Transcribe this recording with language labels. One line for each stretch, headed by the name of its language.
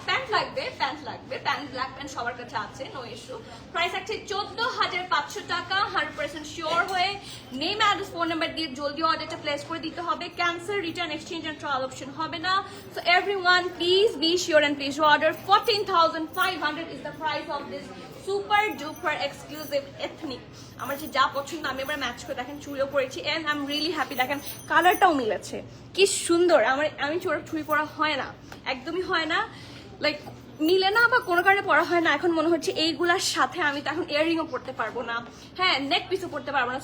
Bangla: Pant লাগবে, pant, black pant সবার কাছে আছে, নো ইস্যু। প্রাইস আছে 14,500 টাকা। 100% শিওর হয়ে নেম, অ্যাড্রেস, ফোন নাম্বার দিয়ে জলদি অর্ডারটা প্লেস করে দিতে হবে। Cancel, return, exchange and trial option হবে না।
English: So everyone please be sure and please order. 14,500 is the price of this super duper exclusive ethnic.
Bangla: আমার যে যা পছন্দ আমি এবার ম্যাচ করে দেখেন, চুড়িও পরেছি
English: And I am really happy.
Bangla: দেখেন কালারটাও মিলেছে, কি সুন্দর। আমি চুড়ি পরা হয় না, একদমই হয় না, লাইক মিলে না বা কোনো কারণে পরা হয় না। এখন মনে হচ্ছে এইগুলার সাথে আমি তো এখন ইয়াররিংও পরতে পারবো না, হ্যাঁ নেক পিসও পরতে পারবো না।